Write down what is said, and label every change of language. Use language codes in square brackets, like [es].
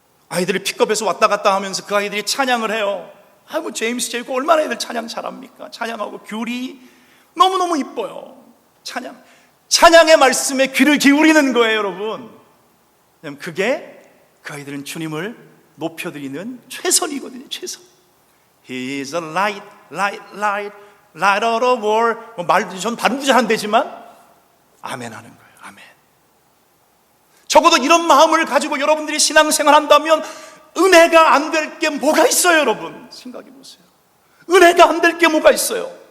[ko] 아이들이 픽업해서 왔다 갔다 하면서 그 아이들이 찬양을 해요. 뭐 제임스 제이고 얼마나 애들 찬양 잘합니까? 찬양하고 귤이 너무너무 이뻐요. 찬양의 말씀에 귀를 기울이는 거예요, 여러분. 왜냐하면 그게 그 아이들은 주님을 높여드리는 최선이거든요. 최선. [en] He is a light, light, light, light of the world. [ko] 전 발음도 잘 안 되지만 아멘 하는 거예요. 아멘. 적어도 이런 마음을 가지고 여러분들이 신앙생활 한다면 은혜가 안 될 게 뭐가 있어요, 여러분? 생각해 보세요. 은혜가 안 될 게 뭐가 있어요?